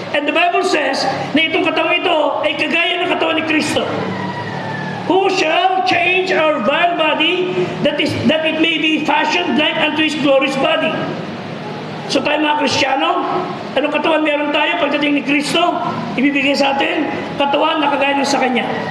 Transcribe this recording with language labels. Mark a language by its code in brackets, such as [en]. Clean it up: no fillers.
[en] And the Bible says [tl] na itong katawan ito ay kagaya ng katawan ni Kristo. [en] Who shall change our vile body that it may be fashioned like unto His glorious body. [tl] So tayo mga Kristiyano, anong katawan meron tayo pagdating ni Kristo? Ibibigay sa atin, katawan na kagaya sa Kanya.